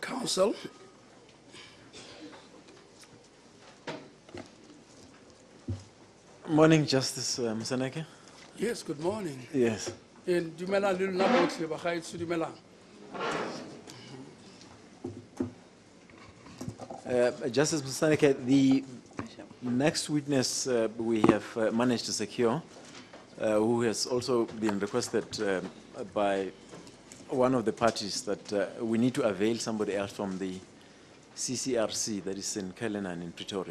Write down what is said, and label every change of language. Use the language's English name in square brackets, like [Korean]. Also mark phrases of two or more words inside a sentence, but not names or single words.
[English] Counsel. Morning, Justice Msaneke. Yes, good morning. Yes. [Tswana] And dumelang le lona botlhe bagaetsho dumelang. [English] Justice Msaneke, the next witness we have managed to secure, who has also been requested by one of the parties that we need to avail somebody else from the CCRC that is in Cullinan in Pretoria.